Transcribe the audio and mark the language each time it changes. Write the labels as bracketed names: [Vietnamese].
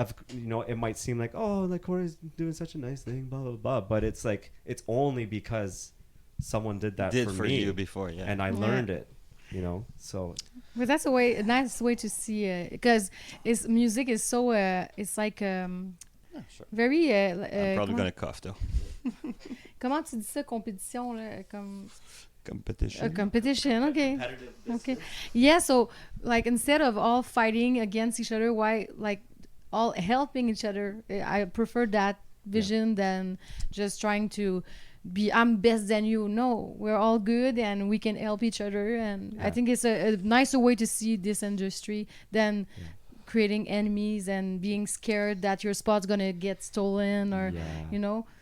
[English] You know, it might seem like, oh, like Kori's doing such a nice thing, blah blah blah, but it's like it's only because someone did that for me you before, yeah, and I learned it, you know. So, but that's a nice way to see it, because music is so it's like sure. very. I'm probably gonna cough though. [French] Comment tu dis ça, compétition là, comme. [English] Competition. Competition, okay. Yeah, so like instead of all fighting against each other, why like all helping each other? I prefer that vision than just trying to be I'm best than you. No, we're all good and we can help each other, and I think it's a nicer way to see this industry than creating enemies and being scared that your spot's gonna get stolen or you know.